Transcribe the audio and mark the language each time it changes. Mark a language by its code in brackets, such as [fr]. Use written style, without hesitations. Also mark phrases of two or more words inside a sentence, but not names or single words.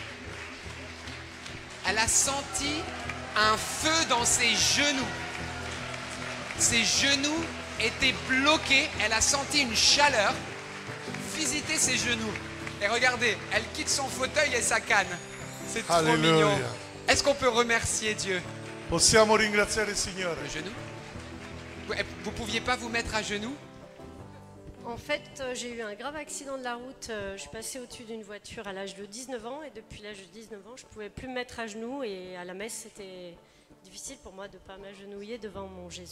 [fr] Elle a senti un feu dans ses genoux. Ses genoux étaient bloqués. Elle a senti une chaleur visiter ses genoux. Et regardez, elle quitte son fauteuil et sa canne. C'est trop mignon. Est-ce qu'on peut remercier Dieu? [it] Possiamo ringraziare il Signore. [fr] Genoux? Vous pouviez pas vous mettre à genoux? En fait, j'ai eu un grave accident de la route. Je suis passée au-dessus d'une voiture à l'âge de 19 ans. Et depuis l'âge de 19 ans, je ne pouvais plus me mettre à genoux. Et à la messe, c'était difficile pour moi de ne pas m'agenouiller devant mon Jésus.